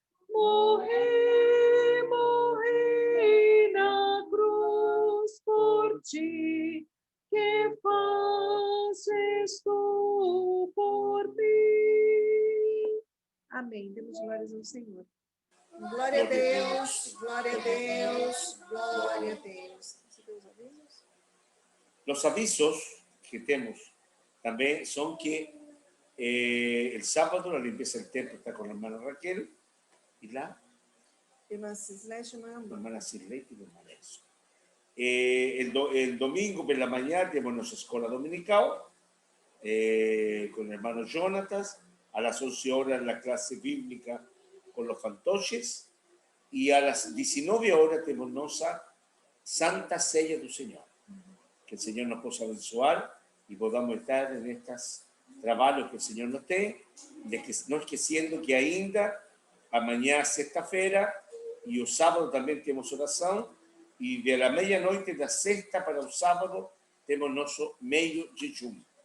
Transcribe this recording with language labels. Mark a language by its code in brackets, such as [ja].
[pt] Morri na cruz por ti, que fazes tu por mim. Amém. Demos glórias ao Senhor. Glória a Deus, glória a Deus, glória a Deus. [es] Los avisos que tenemos también son que el sábado la limpieza del templo está con la hermana Raquel y la [pt] Irmã Cislete, [es] hermana Cirlei y la hermana Elsa. El domingo por la mañana tenemos nuestra escuela dominical con el hermano Jonatas. A las 11 horas la clase bíblica con los fantoches. Y a las 19 horas tenemos nuestra Santa Ceia do Señor. Que el Señor nos possa abençoar y podamos estar en estos trabajos que el Señor nos dé, [pt] no esqueciendo que ainda amanhã, sexta-feira, e o sábado também temos oração, e de la meia-noite da sexta para o sábado temos nosso meio jejum.